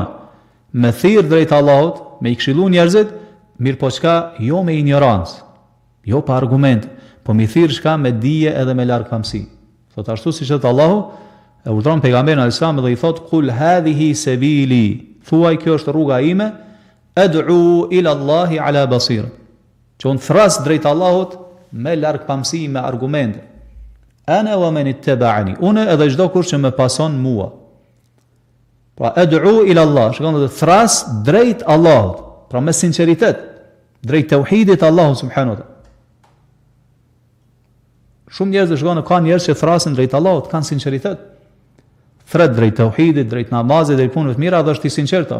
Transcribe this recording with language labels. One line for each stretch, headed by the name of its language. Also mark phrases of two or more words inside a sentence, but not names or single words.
Albanian: Me thirr drejt Allahut, me i këshillu njerëzit, mirë po çka jo me ignorancë, jo pa argument, po mi thirr çka me dije edhe me largpamësi. Thot ashtu siç thot Allahu, e urdhron pejgamberin
Arabic: عليه السلام
Albanian: dhe i thot
Arabic: قل هذه سبيلي,
Albanian: thuaj kjo është rruga ime,
Arabic: أدعو إلى الله على بصيرة.
Albanian: Që unë thras drejt Allahut me largpamësi, me argumente.
Arabic: أنا ومن اتبعني,
Albanian: unë edhe çdo kush që më pason mua.
Arabic: Pra أدعو إلى الله,
Albanian: shikoni të thras drejt Allahut, pra me sinqeritet, drejt tauhidit Allahut
Arabic: سبحانه وتعالى.
Albanian: Shumë njerëz shkojnë, ka njerëz që thrasin drejt Allahut, kanë sinqeritet. Thret drejt tauhidit, drejt namazit, drejt punëve të mira, dhe është i sinqertë.